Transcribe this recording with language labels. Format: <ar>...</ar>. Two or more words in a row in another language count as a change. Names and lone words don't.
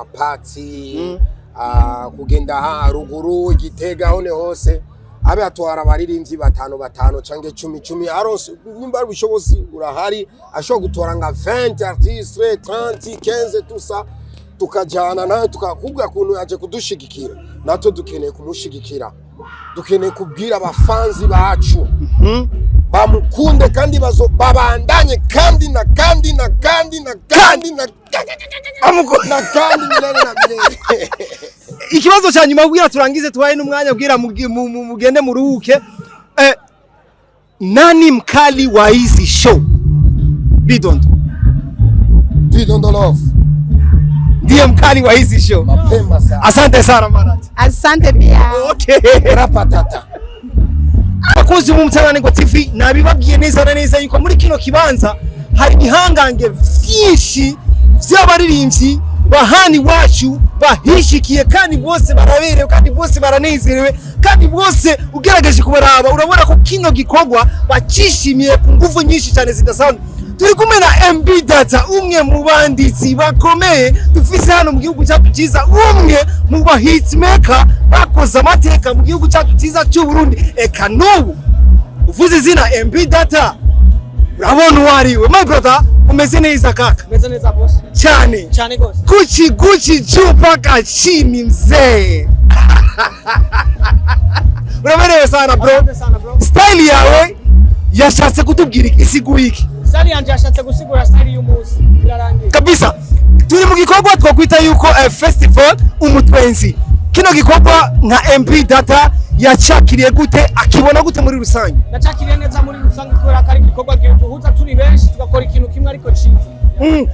<rn>party kugenda haruguru Igitega hone hose abe atwara abaririmbyi batanu canke 10 aronse nimba ubushobozi urahari ashobora gutwara nka 20 artistes 30 15</rn> <fr>tout ça</fr> <rn>tukajana nawe tukakubwa kuntu yaje kudushigikira nato dukeneye kumushigikira dukeneye kubwira abafanzi bacu bamukunde kandi babandanye kandi ikibazo cya nyuma bwira turangize tubaye n'umwanya bwira mugende muruhuke</rn> <sw>nani mkali wa hizi show? Bidon Love ndiye mkali wa hizi show. Mapema sana. Asante sana Marati. Asante pia.</sw> <en>Okay. Rapatata.</en> <rn>Abakozi b'Umutangane TV nabibabwiye neza yuko muri kino kibanza hari ihangange vyinshi vy'abaririmbyi bahani wacu bahishikiye kandi bose baraberewe kandi bose baranezerewe kandi bose ugerageje kubaraba urabona ko kino gikorwa bacishimiye ku nguvu nyinshi cyane zidasanzwe. Turi kumwe na MB Data umwe mu banditsi bakomeye dufise hano mu gihugu cyacu cyiza, umwe mu ba hitmaker bakoze amateka mu gihugu cyacu cyiza cy'u Burundi. Eka n'ubu uvuze izina MB Data urabona uwariwe.</rn> <en>My brother</en> <sw>umeze neza kaka?</sw> <rn>Umeze neza boss. Cyane gose.</rn> <sw>Kuchi chupa chini mzee.</sw> <rn>Uraberewe sana bro. Style yawe yashatse kutubwira isigura iki? Style yanje yashatse gusigura style y'umunsi birarangiye</rn> <sw>kabisa.</sw> <rn>Turi mu gikorwa twakwita yuko festival umutwenzi. Kino gikorwa nka MB Data yacakiriye gute, akibona gute muri rusange? Nacakiriye neza muri rusange kubera ko ari igikorwa gihuza turi benshi tugakora ikintu kimwe ariko ciza.</rn>